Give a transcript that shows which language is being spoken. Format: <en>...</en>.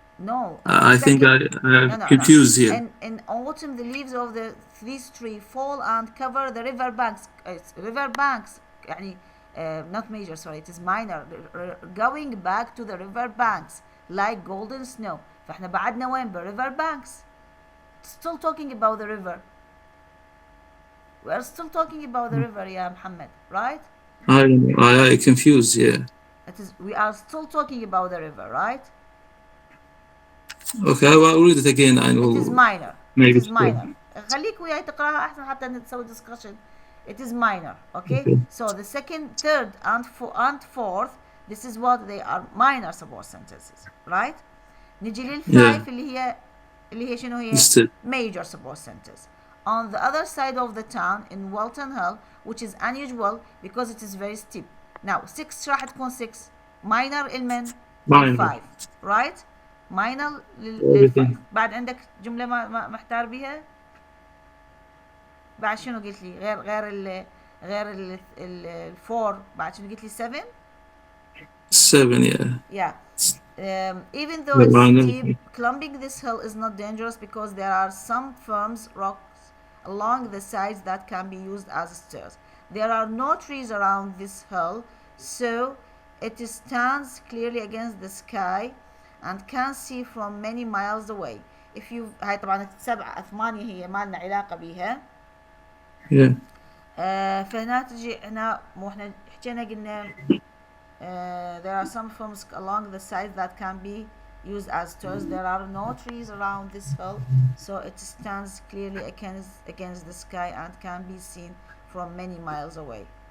<en>no, I think I no, no, confused no. here. And in autumn, the leaves of these tree fall and cover the river banks. It's river banks. يعني, not major. Sorry, it is minor. Going back to the river banks like golden snow.</en> <ar>فاحنا بعدنا وين</ar> <en>river banks. Still talking about the river. We are still talking about the river, yeah, Muhammad, right? I don't know. I confused. Yeah. It is. We are still talking about the river, right? Okay, I will read it again and It we'll is minor. maybe It is minor.</en> <ar>خليك وياي تقراها أحسن حتى نسوي discussion.</ar> <en>It is minor, okay? So the second, third, and fourth, this is what they are minor support sentences, right?</en> <ar>نجي للفايف اللي هي شنو هي؟</ar> <en>Major support sentence. On the other side of the town in Walton Hill, which is unusual because it is very steep.</en> <ar>Now 6 راح تكون 6 minor المن لل5</ar> <en>right؟</en> <ar>minor لل5. بعد عندك جملة ما محتار بيها؟ بعد شنو قلت لي؟ غير ال4 بعد شنو قلت لي 7؟</ar> <en>7 yeah. Even though it's steep, climbing this hill is not dangerous because there are some firm rocks along the sides that can be used as stairs. There are no trees around this hill, so it stands clearly against the sky and can see from many miles away. If you</en> <ar>هاي طبعا 7 8 هي ما لنا علاقة بيها.</ar> <en>Yeah.</en> <ar>فهنا تجي هنا مو احنا حكينا قلنا</ar> <en>there are some firms along the sides that can be used as stairs. There are no trees around this hill, so it stands clearly against the sky and can be seen from many miles away.</en>